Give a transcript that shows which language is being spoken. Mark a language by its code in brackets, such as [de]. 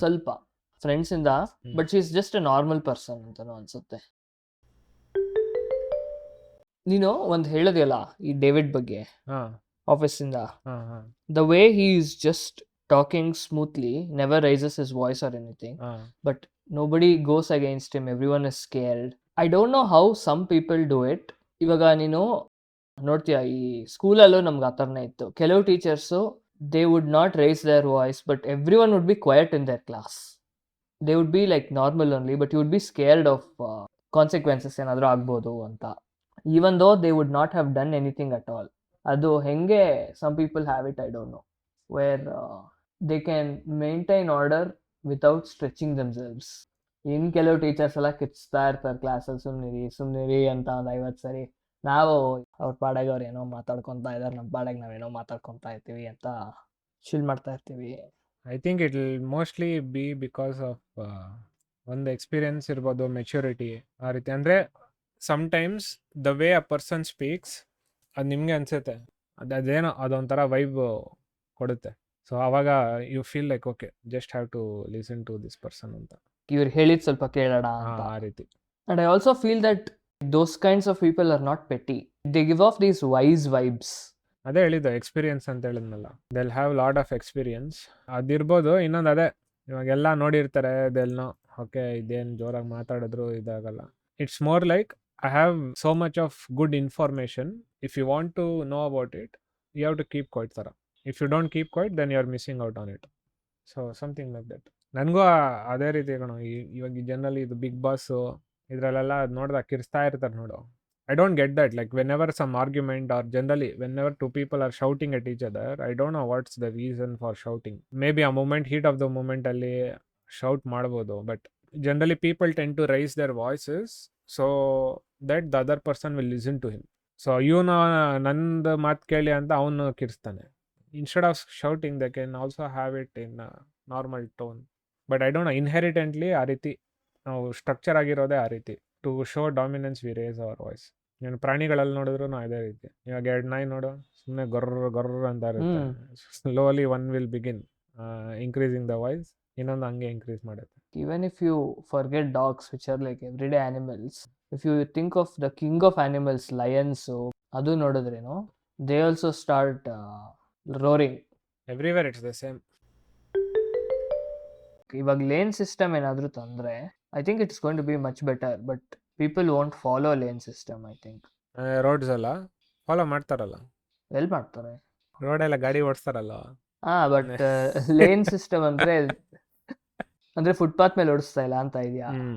[kn] ಸ್ವಲ್ಪ ಫ್ರೆಂಡ್ಸ್ ಇಂದ, [en] but she is just a normal person [kn] ಅಂತಾನು ಅನ್ಸುತ್ತೆ. ನೀನು ಒಂದ್ ಹೇಳೋದಿಲ್ಲ ಈ ಡೇವಿಡ್ ಬಗ್ಗೆ ಆಫೀಸ್ ಇಂದ, [en] The way he is just talking smoothly, never raises his voice or anything, but nobody goes against him, everyone is scared. I don't know how some people do it. [kn] ಇವಾಗ ನೀನು ನೋಡ್ತೀಯ, ಈ ಸ್ಕೂಲಲ್ಲೂ ನಮ್ಗೆ ಆ ಥರನೇ ಇತ್ತು. ಕೆಲವು teachers [en] they would not raise their voice, but everyone would be quiet in their class. They would be like normal only, but you would be scared of consequences [kn] ಏನಾದರೂ ಆಗ್ಬೋದು ಅಂತ, [en] even though they would not have done anything at all. [kn] ಅದು ಹೆಂಗೆ [en] some people have it, I don't know, where they can maintain order without stretching themselves. [kn] ಇನ್ನು ಕೆಲವು teachers ಎಲ್ಲ ಕಿಚ್ತಾ ಇರ್ತಾರೆ ಕ್ಲಾಸಲ್ಲಿ, ಸುಮ್ಮನಿರಿ ಅಂತ ಒಂದು 50 ಸರಿ. ನಾವು ಅವ್ರ ಪಾಡಾಗ ಅವ್ರು ಏನೋ ಮಾತಾಡ್ಕೊತಾ ಇದ್ದಾರೆ, ನಮ್ಮ ಪಾಡಾಗ ನಾವೇನೋ ಮಾತಾಡ್ಕೊತಾ ಇರ್ತೀವಿ ಅಂತ ಚಿಲ್ ಮಾಡ್ತಾ ಇರ್ತೀವಿ. [en] I think it will mostly be because of [kn] ಒಂದು ಎಕ್ಸ್ಪೀರಿಯನ್ಸ್ ಇರ್ಬೋದು, ಮೆಚ್ಯೂರಿಟಿ ಆ ರೀತಿ. ಅಂದರೆ [en] sometimes the way a person speaks [kn] ಅದು ನಿಮಗೆ ಅನಿಸುತ್ತೆ, ಅದೇನೋ ಅದೊಂಥರ ವೈಬ್ ಕೊಡುತ್ತೆ. [en] so [kn] ಆವಾಗ [en] You feel like okay, just have to listen to this person ಅಂತ. [kn] ಇವ್ರು ಹೇಳಿದ್ ಸ್ವಲ್ಪ ಕೇಳೋಣ ಅಂತ. ಆ ರೀತಿ. [en] And I also feel that those kinds of people are not petty. They give off these wise vibes. [kn] ಅದೇ ಹೇಳಿದ್ದು, ಎಕ್ಸ್ಪೀರಿಯನ್ಸ್ ಅಂತ ಹೇಳಿದ್ನಲ್ಲ, [en] They'll have lot of experience. [kn] ಅದಿರ್ಬೋದು. ಇನ್ನೊಂದು ಅದೇ, ಇವಾಗೆಲ್ಲ ನೋಡಿರ್ತಾರೆ, ದೆಲ್ನೋ ಓಕೆ ಇದೇನು ಜೋರಾಗಿ ಮಾತಾಡಿದ್ರು ಇದಾಗಲ್ಲ. [en] It's more like I have so much of good information, if you want to know about it you have to keep quiet ಥರ. If you don't keep quiet then you are missing out on it. So something like that. [kn] ನನಗೂ ಅದೇ ರೀತಿ ಕಣೋ. ಇವಾಗ generally ಇದು big boss ಇದರಲ್ಲೆಲ್ಲ ನೋಡಿದಾಗ ಕಿರ್ಸ್ತಾ ಇರ್ತಾರೆ ನೋಡು. [en] I don't get that. Like whenever some argument, or generally whenever two people are shouting at each other, I don't know what's the reason for shouting. Maybe a moment, heat of the moment [kn] alli shout ಮಾಡಬಹುದು, [en] but generally people tend to raise their voices so that the other person will listen to him. [kn] So ಇವನು ನಂದು ಮಾತು ಕೇಳಿ ಅಂತ ಅವನು ಕಿರ್ಸ್ತಾನೆ. [en] Instead of shouting, they can also have it in a normal tone. But I don't know, inherently [kn] ಆ ರೀತಿ ನಾವು structure ಆಗಿರೋದೇ ಆ ರೀತಿ. [en] To show dominance we raise our voice. [kn] ನೀನು ಪ್ರಾಣಿಗಳಲ್ಲಿ ನೋಡಿದ್ರು ಅದೇ ರೀತಿ. ಇವಾಗ 2 ನಾಯಿ ನೋಡು, ಸುಮ್ಮನೆ ಗೊರ್ರ ಅಂತ ಇರುತ್ತೆ. [en] slowly one will begin increasing the voice, [kn] ಇನ್ನೊಂದು ಹಂಗೆ ಇನ್ಕ್ರೀಸ್ ಮಾಡುತ್ತೆ. [en] Even if you forget dogs, which are like everyday animals, if you think of the king of animals, lions, [kn] adu nodidreno, [en] they also start roaring. Everywhere it's the same. [kn] ಇವಾಗ lane system ಏನಾದರೂ ತಂದರೆ [en] I think it's going to be much better, but people won't follow lane system. I think [kn] roads ಎಲ್ಲ follow ಮಾಡ್ತಾರಲ್ಲ, ಎಲ್ಲಿ ಮಾಡ್ತಾರೆ, ರೋಡೆಲ್ಲ ಗಾಡಿ ಓಡಿಸ್ತಾರಲ್ಲ. But lane system ಅಂದ್ರೆ ಫುಟ್ಪಾತ್ ಮೇಲೆ ಓಡಿಸ್ತಾ ಇಲ್ಲ ಅಂತ ಇದೆಯಾ?